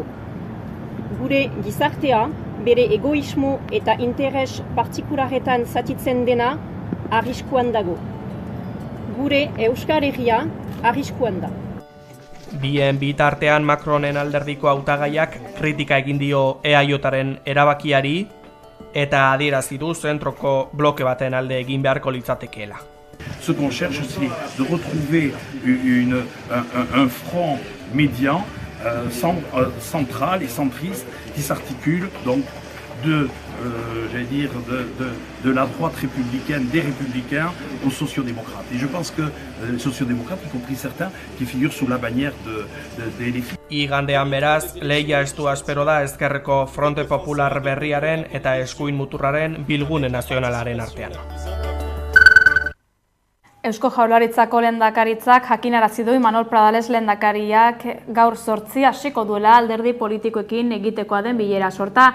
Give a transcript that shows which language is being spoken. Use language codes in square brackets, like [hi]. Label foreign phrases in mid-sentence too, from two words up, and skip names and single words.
[eu] Gure gizartea bere egoismo eta interes partikularetan zatitzen dena arriskuan dago. gure Euskal Herria arriskuan da. Bien bitartean Macronen alderdiko hautagaiak kritika egin dio EAJaren erabakiari eta adierazi du zentroko bloke baten alde egin beharko litzatekeela. [fr] Ce qu'on cherche, c'est de retrouver un front médian, central et centriste qui s'articule donc de la droite républicaine, des républicains aux sociodémocrates. Et je pense que les sociodémocrates, y compris certains, qui figurent sous la bannière de LFI. [eu] Igandean beraz, lehia estu espero da ezkerreko Fronte Popular berriaren eta eskuin muturraren bilgune nazionalaren artean. Eusko Jaurlaritzako lehendakaritzak jakinarazi du Imanol Pradales lehendakariak gaur 8 hasiko duela alderdi politikoekin egitekoa den bilera sorta.